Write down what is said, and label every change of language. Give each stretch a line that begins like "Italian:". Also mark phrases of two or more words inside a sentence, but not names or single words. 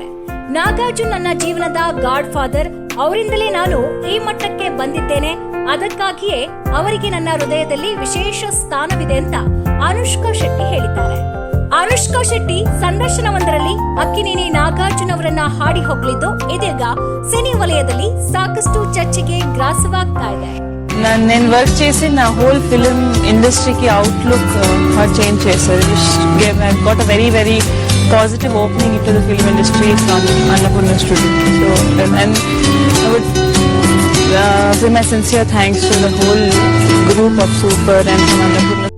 Kannada: ನಾಗಾರ್ಜುನ್ ನನ್ನ ಜೀವನದ ಗಾಡ್ ಫಾದರ್, ಅವರಿಂದಲೇ ನಾನು ಈ ಮಟ್ಟಕ್ಕೆ ಬಂದಿದ್ದೇನೆ, ಅದಕ್ಕಾಗಿಯೇ ಅವರಿಗೆ ನನ್ನ ಹೃದಯದಲ್ಲಿ ವಿಶೇಷ ಸ್ಥಾನವಿದೆ ಅಂತ ಅನುಷ್ಕಾ ಶೆಟ್ಟಿ ಹೇಳಿದ್ದಾರೆ. ಅನುಷ್ಕಾ ಶೆಟ್ಟಿ ಸಂದರ್ಶನವೊಂದರಲ್ಲಿ ಅಕ್ಕಿನೇನಿ ನಾಗಾರ್ಜುನ್ ಅವರನ್ನ ಹಾಡಿ ಹೊಗಳಿದ್ದು ಇದೀಗ ಸಿನಿ ವಲಯದಲ್ಲಿ ಸಾಕಷ್ಟು ಚರ್ಚೆಗೆ ಗ್ರಾಸವಾಗ್ತಾ ಇದೆ.
Telugu: నేను వర్క్ చేసి నా
English: whole film industryకి outlook change
Telugu: చేశారు.
English: got a very very positive opening into the film industry from Annapurna Studio. So, and I would give my sincere thanks to the whole group of Super and Annapurna